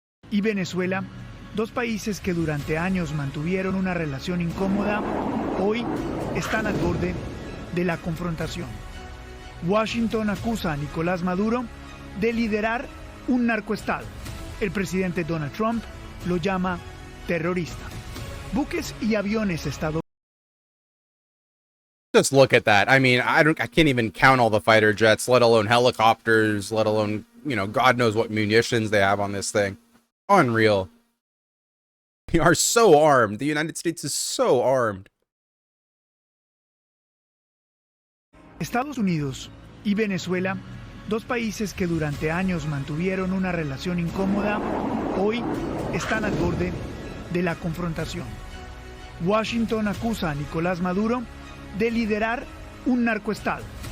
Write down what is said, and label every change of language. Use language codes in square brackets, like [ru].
[es] Y Venezuela, dos países que durante años mantuvieron una relación incómoda, hoy están al borde de la confrontación. Washington acusa a Nicolás Maduro de liderar un narcoestado. El presidente Donald Trump lo llama terrorista. Buques y aviones estadounidenses. [en] Just look at that. I mean, I can't even count all the fighter jets, let alone helicopters, let alone, God knows what munitions they have on this thing. Unreal. We are so armed. The United States is so armed. [es] Estados Unidos y Venezuela, dos países que durante años mantuvieron una relación incómoda, hoy están al borde de la confrontación. Washington acusa a Nicolás Maduro de liderar un narcoestado.